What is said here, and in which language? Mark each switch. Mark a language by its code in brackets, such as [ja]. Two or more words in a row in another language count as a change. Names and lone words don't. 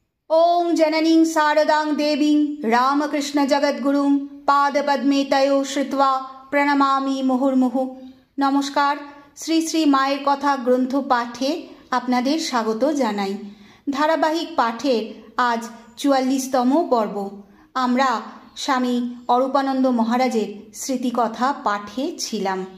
[sa] ओं जननीं शारदां देवीं रामकृष्ण जगद्गुरुं पादपद्मे तयो श्रुत्वा প্রণমামি মুহুর্মুহু। [bn] নমস্কার। শ্রী শ্রী মায়ের কথা গ্রন্থ পাঠে আপনাদের স্বাগত জানাই। ধারাবাহিক পাঠের আজ ৪৪তম পর্ব। আমরা স্বামী অরূপানন্দ মহারাজের স্মৃতিকথা পাঠে ছিলাম।